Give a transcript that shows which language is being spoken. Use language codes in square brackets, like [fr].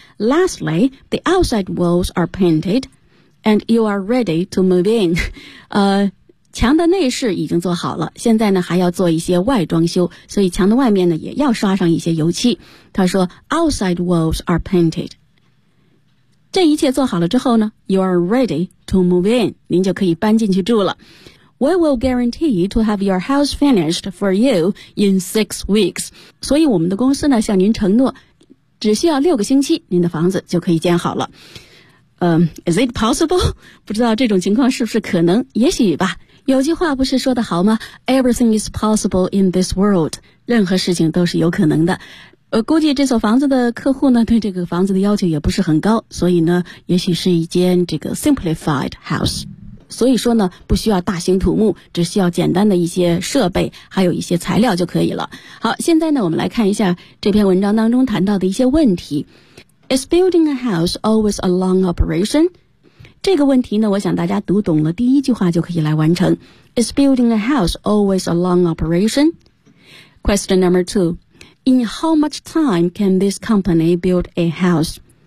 [en] Lastly, the outside walls are painted and you are ready to move in. [zh] 墙的内饰已经做好了，现在呢还要做一些外装修，所以墙的外面呢也要刷上一些油漆。他说 [en] Outside walls are painted. [zh] 这一切做好了之后呢 [en] You are ready to move in. [zh] 您就可以搬进去住了。 [en] We will guarantee to have your house finished for you in 6 weeks. [zh] 所以我们的公司呢向您承诺只需要6个星期您的房子就可以建好了。 [en] Is it possible? [zh] 不知道这种情况是不是可能，也许吧。有句话不是说得好吗？ [en] Everything is possible in this world. [zh] 任何事情都是有可能的。估计这所房子的客户呢，对这个房子的要求也不是很高，所以呢，也许是一间这个 [en] simplified house。 [zh] 所以说呢，不需要大型土木，只需要简单的一些设备，还有一些材料就可以了。好，现在呢，我们来看一下这篇文章当中谈到的一些问题。 [en] Is building a house always a long operation? [zh] 这个问题呢我想大家读懂了第一句话就可以来完成。 [en] Is building a house always a long operation? Question number two. In how much time can this company build a house?